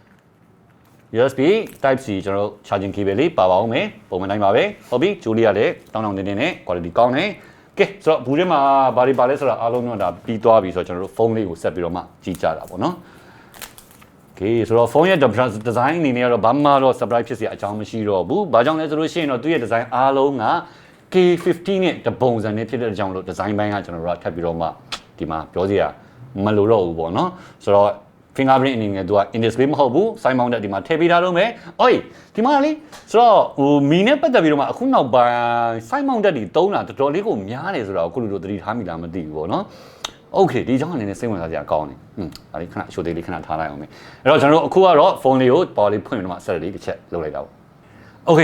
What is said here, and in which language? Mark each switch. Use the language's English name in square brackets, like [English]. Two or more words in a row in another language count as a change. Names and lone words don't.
[Burmese] USB type C ကျွန်တော်တို့ [English] charging cable [Burmese] လေးပါပါအောင်မယ်ပုံမှန်တိုင်းပါပဲဟုတ်ပြီဂျိုးလေးကလည်းတောင်းတောင်းတင်းတင်းနဲ့ quality ကောင်းတယ်ကဲဆိုတော့ဘူးထဲမှာဘာတွေပါလဲဆိုတော့အားလုံးတော့ဒါပြီးသွားပြီဆိုတော့ကျွန်တော်တို့ဖုန်းလေးကိုဆက်ပြီးတော့မှကြည့်ကြတာပေါ့နော်ဆိုတော့ဖုန်းရဲ့ design အနေနဲ့ကတော့ဘာမှတော့ surprise ဖြစ်စရာအကြောင်းမရှိတော့ဘူး။ဘာ ကြောင့်လဲဆိုလို့ရှိရင်တော့သူ့ရဲ့ design အားလုံးက K50 နဲ့တပုံစံနဲ့ဖြစ်တဲ့အကြောင်းလို့ design ဘိုင်းကကျွန်တော်တို့ကထပ်ပြီးတော့မှဒီမှာပြောစရာမလိုတော့ဘူးပေါ့နော်။ဆိုတော့ fingerprint အနေနဲ့သူက [English] in display [Burmese] မဟုတ်ဘူး။ [English] side mounted [Burmese] ဒီမှာထည့်ပေးထားတော့မယ် ။အိုးဒီမှာလေဆိုတော့မီနဲ့ပတ်သက်ပြီးတော့မှအခုနောက်ပိုင်း [English] side mounted [Burmese] တွေတုံးတာတော်တော်လေးကိုများတယ်ဆိုတော့အခုလူတို့သတိထားမိလားမသိဘူးပေါ့နော်။ Okay ဒီကြောင့်အနေနဲ့စိတ် ဝင်စားစရာကောင်းတယ်ဒါလေးခဏရှိုးသေးလေးခဏထားလိုက်အောင်မယ်အဲ့တော့ကျွန်တော်တို့အခုကတော့ဖုန်းလေးကိုပေါ်လေးဖွင့်ပြီးတော့မှဆက်လေးတစ်ချက်လုပ်လိုက်တာပေါ့ Okay